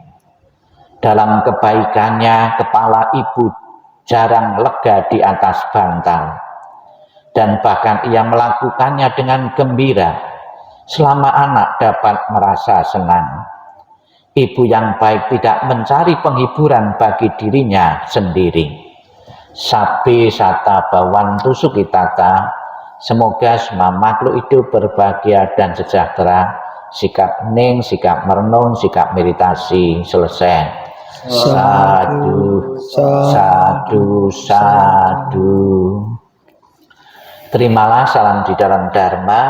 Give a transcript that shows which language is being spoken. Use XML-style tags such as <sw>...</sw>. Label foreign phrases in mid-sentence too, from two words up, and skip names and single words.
<id>Dalam kebaikannya, kepala ibu jarang lega di atas bantal. Dan bahkan ia melakukannya dengan gembira selama anak dapat merasa senang. Ibu yang baik tidak mencari penghiburan bagi dirinya sendiri.</id> <pi>Sabbe sata bhavantu sukhitata.</pi> <id>Semoga semua makhluk hidup berbahagia dan sejahtera. Sikap hening, sikap merenung, sikap meditasi selesai.</id> <pi>Sadu, sadu, sadu.</pi> <id>Terimalah salam di dalam Dharma.</id>